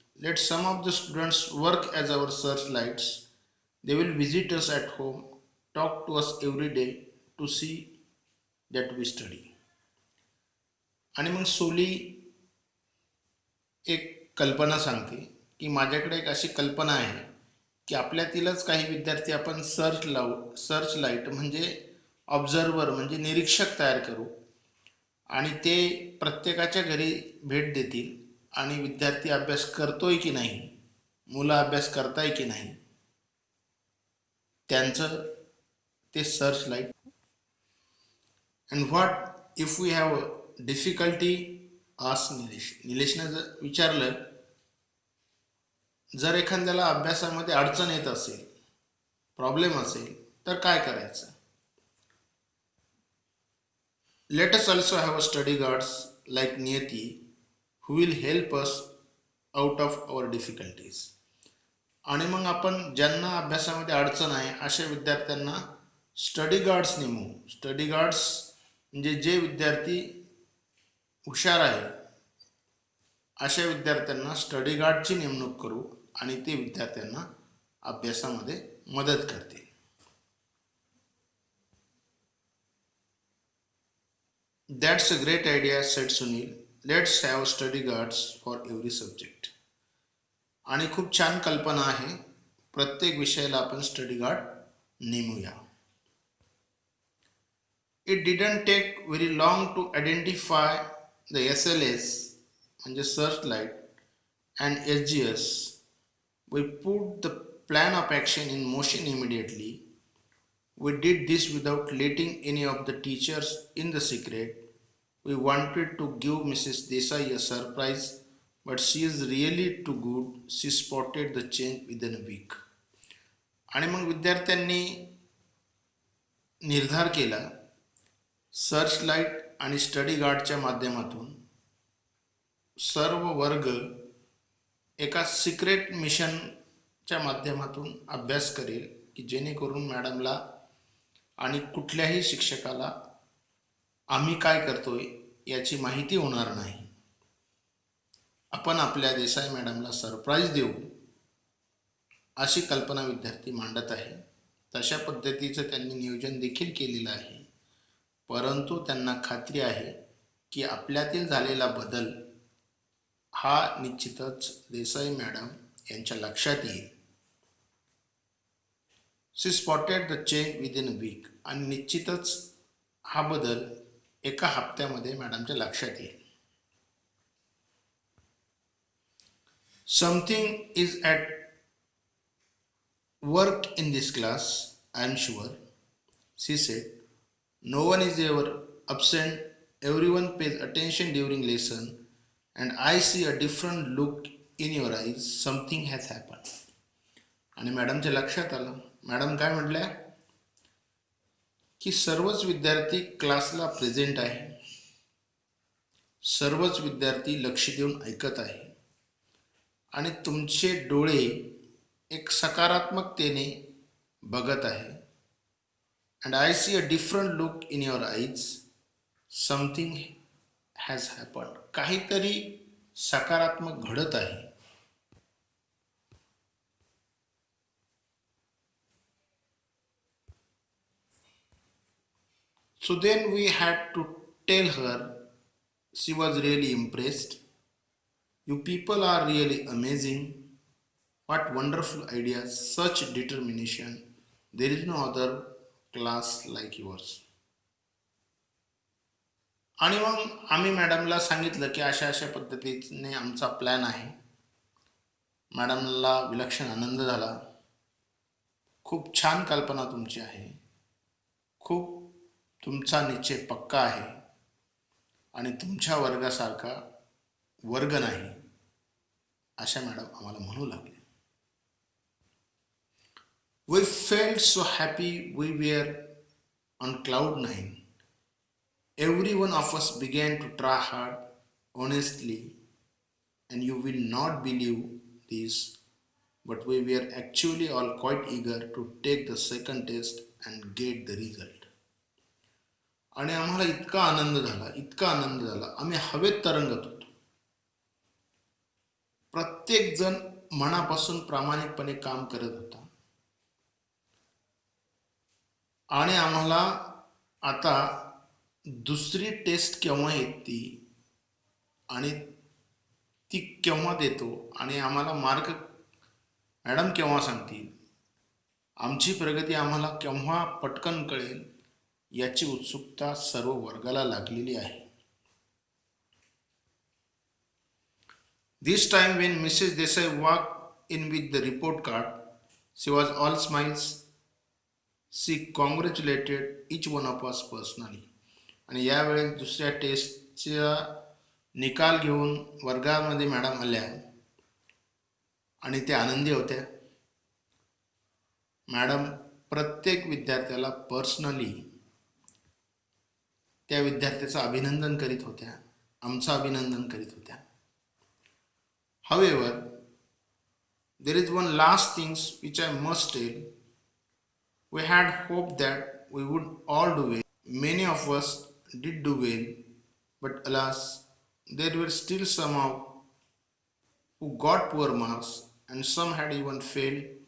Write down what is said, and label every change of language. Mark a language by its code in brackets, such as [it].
[en] Let some of the students work as our searchlights. They will visit us at home, talk to us every day to see that we study. [mr] आणि मग सोली एक कल्पना सांगते की माझ्याकडे एक अशी कल्पना आहे की आपल्यातीलच काही विद्यार्थी आपण सर्च लाईट म्हणजे ऑब्झर्वर म्हणजे निरीक्षक तयार करू आणि ते प्रत्येकाच्या घरी भेट देतील आणि विद्यार्थी अभ्यास करतोय की नाही, मुलं अभ्यास करताय की नाही त्यांचं ते search light. [en] And what if we have difficulty, ask Nilesh. [mr] निलेशनं जर विचारलं, जर एखाद्याला अभ्यासामध्ये अडचण येत असेल, प्रॉब्लेम असेल तर काय करायचं? [en] Let us also have a study guards like Niyati who will help us out of our difficulties. [mr] आणि मग आपण ज्यांना अभ्यासामध्ये अडचण आहे अशा विद्यार्थ्यांना स्टडी गार्ड्स नेमू. स्टडी गार्ड्स म्हणजे जे विद्यार्थी हुशार आहे अशा विद्यार्थ्यांना स्टडी गार्डची नेमणूक करू आणि ते विद्यार्थ्यांना अभ्यासामध्ये मदत करतील. [en] That's a great idea, said Sunil. Let's have study guards for every subject. [mr] आणि खूप छान कल्पना आहे. प्रत्येक विषयाला आपण study guard नेमूया. [en] It didn't take very long to identify the SLS [mr] म्हणजे [en] Searchlight and SGS. We put the plan of action in motion immediately. We did this without letting any of the teachers in the secret. We wanted to give Mrs. Desai a surprise, but she is really too good. She spotted the change within a week. [mr] आणि मग विद्यार्थ्यांनी निर्धार केला, search light आणि study गार्डच्या माध्यमातून सर्व वर्ग एका सिक्रेट मिशनच्या माध्यमातून अभ्यास करेल की जेणेकरून मॅडमला आणि कुठल्याही शिक्षकाला आम्ही काय करतोय याची माहिती होणार नाही. आपण आपल्या देसाई मॅडमला सरप्राईज देऊ अशी कल्पना विद्यार्थी मांडत आहे. तशा पद्धतीचं त्यांनी नियोजन देखील केलेलं आहे. परंतु त्यांना खात्री आहे की आपल्यातील झालेला बदल हा निश्चितच देसाई मॅडम यांच्या लक्षात येईल. [en] She spotted the change within a week. [mr] आणि निश्चितच हा बदल एका हप्त्यामध्ये मॅडमच्या लक्षात येईल. [en] Something is at work in this class, I am sure, she said. No one is ever absent, everyone pays attention during lesson, and I see a different look in your eyes. Something has happened. [mr] आणि मॅडमच्या लक्षात आलं. Madam काय म्हटल्या, की सर्वच विद्यार्थी क्लासला present आहे, सर्वच विद्यार्थी लक्ष देऊन ऐकत आहे आणि तुमचे डोळे एक सकारात्मकतेने बघत आहे. [en] And I see a different look in your eyes. Something has happened. [mr] काहीतरी सकारात्मक घडत आहे. [en] So then we had to tell her. She was really impressed. You people are really amazing. What wonderful ideas, such determination. There is no other class like yours. [mr] आणि मग आम्ही मॅडमला सांगितलं की अशा अशा पद्धतीने आमचा प्लॅन आहे. मॅडमला विलक्षण आनंद झाला. खूप छान कल्पना तुमची आहे, खूप तुमचा निश्चय पक्का आहे आणि तुमच्या वर्गासारखा वर्ग नाही, अशा मॅडम आम्हाला म्हणू लागले. [en] We felt so happy. We were on cloud nine. Every one of us began to try hard, honestly, and you will not believe this, but we were actually all quite eager to take the second test and get the result. [mr] आणि आम्हाला इतका आनंद झाला, इतका आनंद झाला, आम्ही हवेत तरंगत होतो. प्रत्येक जण मनापासून प्रामाणिकपणे काम करत होता आणि आम्हाला आता दुसरी टेस्ट केव्हा येते आणि ती केव्हा देतो आणि आम्हाला मार्क मॅडम केव्हा सांगतील, आमची प्रगती आम्हाला केव्हा पटकन कळेल, याची उत्सुकता सर्व वर्गाला लागलेली आहे. [en] This time when Mrs. Desai walked in with the report card, she was all smiles. She congratulated each one of us personally. [mr] आणि यावेळेस दुसऱ्या टेस्टचा निकाल घेऊन वर्गामध्ये मॅडम आल्या आणि त्या आनंदी होत्या. मॅडम प्रत्येक विद्यार्थ्याला पर्सनली त्या विद्यार्थ्याचं अभिनंदन करीत होत्या, आमचं अभिनंदन करीत होत्या. [en] However, there is one last thing which I must tell. We had hoped that we would all do well. Many of us did do well, but alas, there were still some who got poor marks and some had even failed.